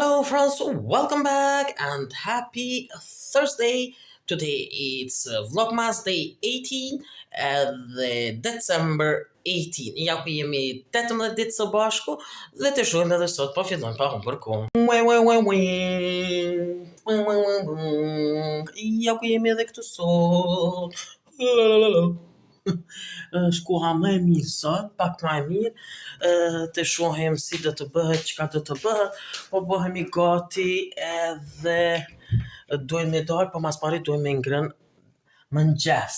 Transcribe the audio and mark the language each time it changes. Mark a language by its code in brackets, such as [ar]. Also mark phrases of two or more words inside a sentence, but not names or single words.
[en] friends, welcome back and happy Thursday. Today it's Vlogmas Day 18 dhe December 18. [sq] Ja ku jemi 18 ditë së bashku dhe të shohim edhe sot po fillojmë pa humbur kohë. Ja ku jemi edhe këtu sot. Është koha më e mirë sot, pak më e mirë, të shohim si do të bëhet, çka do të bëhet, po bëhemi gati edhe duhem me dalë, po mas pari duhem me ngrënë mëngjes.